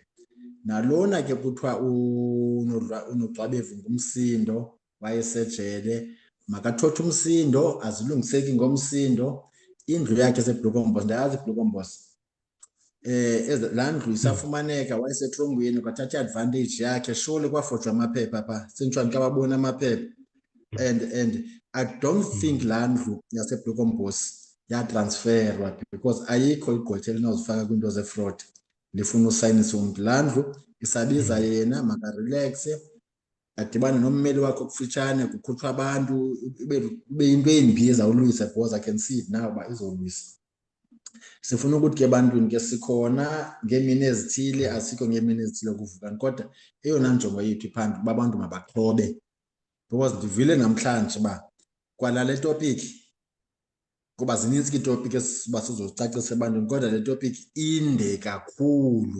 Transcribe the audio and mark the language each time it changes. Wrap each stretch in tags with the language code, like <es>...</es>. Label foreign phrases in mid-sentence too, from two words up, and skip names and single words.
<xh>Nalona ke kuthiwa uNogxabevu ngumsindo wayesejele, makathothe umsindo azilungiseki ngomsindo. Indlu yakhe eseBlucomboss, ndayazi iBlucomboss. Laa ndlu isafumaneka, wayesetrongweni kwathatha advantage yakhe. Surely kwafotshwa amaphepha phaa, sentshwani xa babona amaphepha.</xh> <en>And I don't think</en> <xh>laa ndlu yaseBlucomboss yatransferwa because ayikho igqwetha elinozifaka kwiinto zefraud lifuna usayinisa umntu. Laa ndlu isabiza yena, makarelaxe, adibane nommeli wakho kufutshane, kukhutshwa abantu, ibe yinto embi ezawulwisa</xh> <en>because I can see it now</en> <xh>uba izolwisa. Sifuna ukuthi ke ebantwini ke sikhona ngeemini ezithile, asikho ngeemini ezithile kuvukani, kodwa eyona njongo yethu iphambili uba abantu mabaxhobe because ndivile namhlanje uba kwalale topiki, kuba zininzi iitopiki esiba sizozicacisa ebantwini, kodwa le topiki inde kakhulu.</xh>